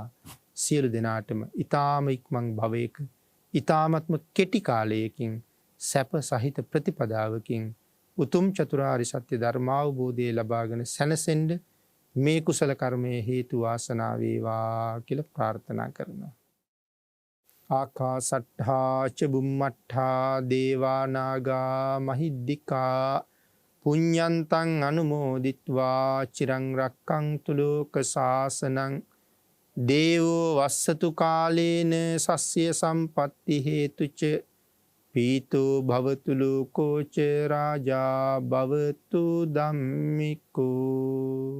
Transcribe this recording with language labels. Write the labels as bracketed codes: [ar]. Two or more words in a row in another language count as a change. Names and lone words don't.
[si] සියලු දෙනාටම ඊ타ම ඉක්මන් භවයක ඊ타මත්ම කෙටි කාලයකින් සැප සහිත ප්‍රතිපදාවකින් උතුම් චතුරාර්ය සත්‍ය ධර්මාවබෝධය ලබාගෙන සැනසෙන්න මේ කුසල කර්මයේ හේතු වාසනා වේවා කියලා ප්‍රාර්ථනා කරනවා. [pi] ආකාසට්ඨා ච බුම්මට්ඨා දේවා නාග මහිද්దికා පුඤ්ඤන්තං අනුමෝදිත්වා චිරං රක්ඛන්තු ලෝක සාසනං දේවෝ වස්සතු කාලේන සස්්‍ය සම්පත්ති හේතුච පීතෝ භවතු ලෝකෝ ච රාජා භවතු ධම්මිකෝ.